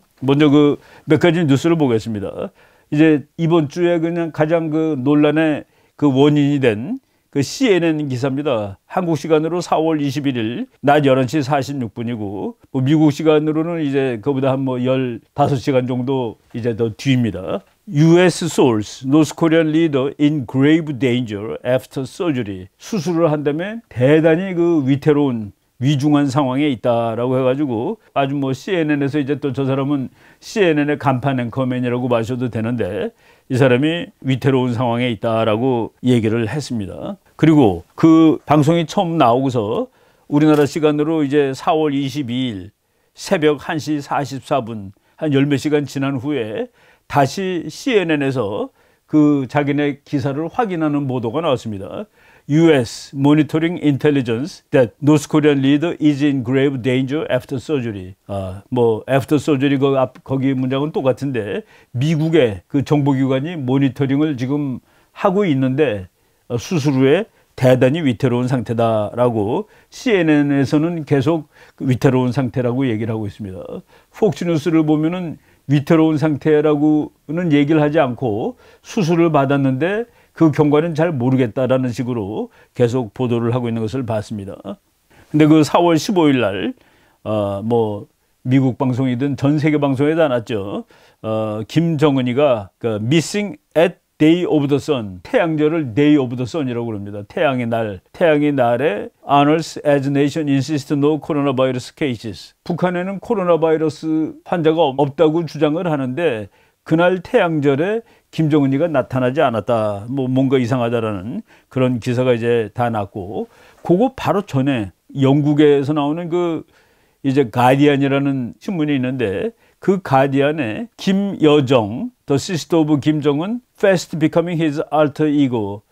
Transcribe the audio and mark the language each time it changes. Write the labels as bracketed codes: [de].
[ko] 먼저 그 몇 가지 뉴스를 보겠습니다. 이제 이번 주에 그냥 가장 그 논란의 그 원인이 된 그 CNN 기사입니다. 한국 시간으로 4월 21일 낮 11시 46분이고 뭐 미국 시간으로는 이제 그보다 한 뭐 15시간 정도 이제 더 뒤입니다. [en] US source, North Korean leader in grave danger after surgery. [ko] 수술을 한다면 대단히 그 위태로운 위중한 상황에 있다라고 해가지고 아주 뭐 CNN에서 이제 또 저 사람은 CNN의 간판 앵커맨이라고 마셔도 되는데 이 사람이 위태로운 상황에 있다라고 얘기를 했습니다. 그리고 그 방송이 처음 나오고서 우리나라 시간으로 이제 4월 22일 새벽 1시 44분 한 열 몇 시간 지난 후에 다시 CNN에서 그 자기네 기사를 확인하는 보도가 나왔습니다. [en] US monitoring intelligence that North Korean leader is in grave danger after surgery. [ko] 뭐 [en] after surgery [ko] 거기 문장은 똑같은데 미국의 그 정보기관이 모니터링을 지금 하고 있는데 수술 후에 대단히 위태로운 상태다라고 CNN에서는 계속 위태로운 상태라고 얘기를 하고 있습니다. 폭스뉴스를 보면은 위태로운 상태라고는 얘기를 하지 않고 수술을 받았는데 그 경과는 잘 모르겠다라는 식으로 계속 보도를 하고 있는 것을 봤습니다. 근데 그 4월 15일 날, 뭐, 미국 방송이든 전 세계 방송에 다 났죠. 김정은이가 그 [en] missing at day of the sun, [ko] 태양절을 [en] day of the sun [ko] 이라고 그럽니다. 태양의 날에 [en] honors as nation insist no coronavirus cases. [ko] 북한에는 코로나 바이러스 환자가 없다고 주장을 하는데 그날 태양절에 김정은이가 나타나지 않았다. 뭐 뭔가 이상하다라는 그런 기사가 이제 다 났고, 그거 바로 전에 영국에서 나오는 그 이제 가디안이라는 신문이 있는데 그 가디안에 김여정, [en] The Sister of [ko] 김정은, [en] fast becoming his alter ego.